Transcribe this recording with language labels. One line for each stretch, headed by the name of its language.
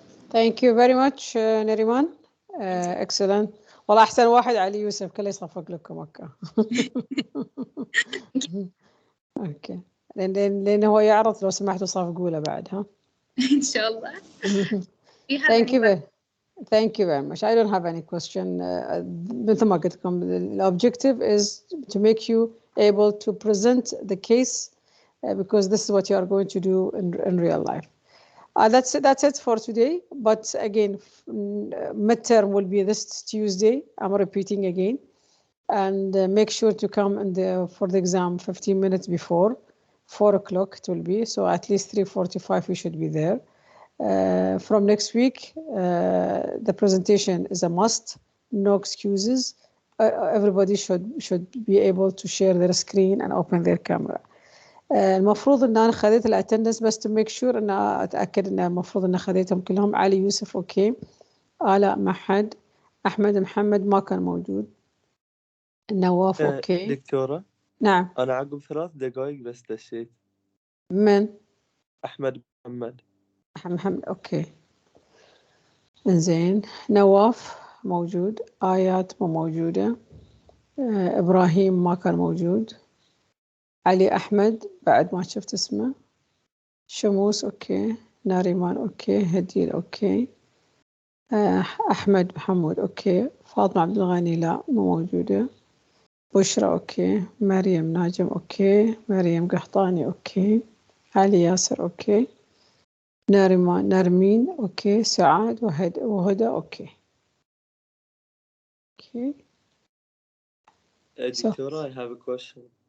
English: Thank you very much Nariman. Excellent.
Arabic: والله أحسن واحد علي يوسف، كله يصفق لكم أوكي. أوكي لأن هو يعرض، لو سمحتوا صفقوا له بعد ها. إن شاء الله.
English: Thank you very much. I don't have any question.
Arabic: مثل ما قلت لكم,
English: the objective is to make you able to present the case because this is what you are going to do in real life. That's it for today. But again, midterm will be this Tuesday. I'm repeating again, and make sure to come for the exam 15 minutes before 4 o'clock. It will be so at least 3:45. We should be there. From next week, the presentation is a must. No excuses. Everybody should be able to share their screen and open their camera.
Arabic: المفروض ان انا خذيت الاتندنس بس
English: to make sure
Arabic: ان اتاكد ان المفروض ان خذيتهم كلهم. علي يوسف اوكي، آلاء محد، احمد محمد ما كان موجود، نواف اوكي. دكتورة نعم. انا عقب 3 دقائق بس دشيت. من؟ احمد محمد. محمد اوكي انزين. نواف موجود، آيات مو موجودة، ابراهيم ما كان موجود، علي أحمد بعد ما شفت اسمه، شموس أوكي، ناريمان أوكي، هديل أوكي، أحمد محمود أوكي، فاطمة عبد الغني لا مو موجودة، بشرى أوكي، مريم ناجم أوكي، مريم قحطاني أوكي، علي ياسر أوكي، نرمين أوكي، سعاد وهدى أوكي.
English: Okay. Dictora, I have a question.